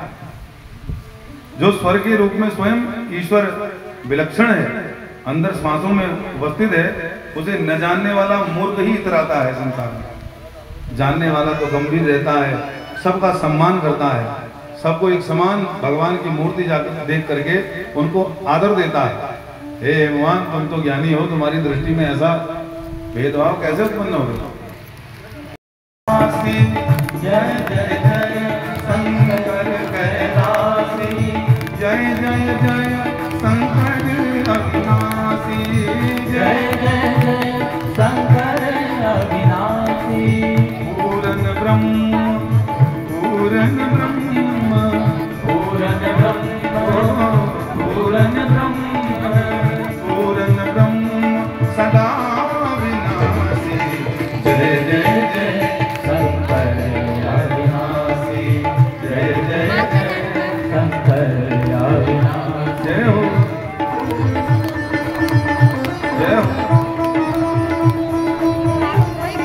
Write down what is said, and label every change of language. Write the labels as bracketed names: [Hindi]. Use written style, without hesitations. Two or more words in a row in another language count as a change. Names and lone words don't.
[Hindi] जो स्वर के रूप में स्वयं ईश्वर विलक्षण है, अंदर श्वासों में उपस्थित है, उसे न जानने वाला मूर्ख ही इतराता है संसार में। जानने वाला तो गंभीर रहता है, सबका सम्मान करता है, सबको एक समान भगवान की मूर्ति जाकर देख करके उनको आदर देता है। हे भगवान, तुम तो ज्ञानी हो, तुम्हारी दृष्टि में ऐसा भेदभाव कैसे उत्पन्न हो गया? जय जय जय शंकर कैलासी, जय जय जय शंकर अविनाशी, जय जय जय शंकर अविनाशी। पूर्ण ब्रह्म, पूर्ण ब्रह्म, पूर्ण ब्रह्म, पूर्ण ब्रह्म, पूर्ण ब्रह्म सदा विनाशी। जय जय जय शंकर अविनाशी, जय जय जय शंकर अविनाशी। जय हो, जय हो।